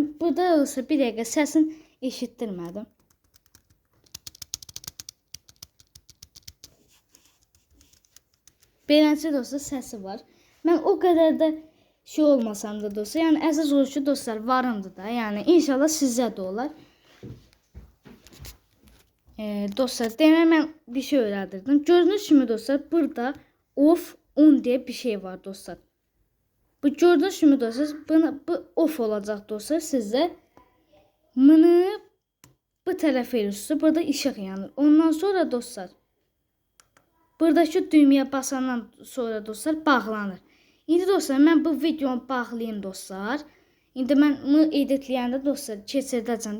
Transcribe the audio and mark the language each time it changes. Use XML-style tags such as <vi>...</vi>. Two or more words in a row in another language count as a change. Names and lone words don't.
<az>Burada olsa bir dəqiqə səsin eşitdirmədim. Beləncə dostlar səsi var. Mən o qədər də şey olmasam da dostlar, yəni əsas olur ki dostlar varımdır da. Yəni inşallah sizə də olar. Dostlar demək mən bir şey öyrədirdim. Gördüyünüz kimi dostlar burada</az> <en>off on</en> <az>diye bir şey var dostlar. Bu gördüğünüz kimi dostlar bu off olacaq dostlar sizə. Bunu bu tərəfə verirsiniz. Burada işıq yanır. Ondan sonra dostlar buradakı düymeye basandan sonra dostlar bağlanır. İndi dostlar mən bu videonu bağlayayım dostlar. İndi mən bunu editləyəndə dostlar keçirdəcəm.</az>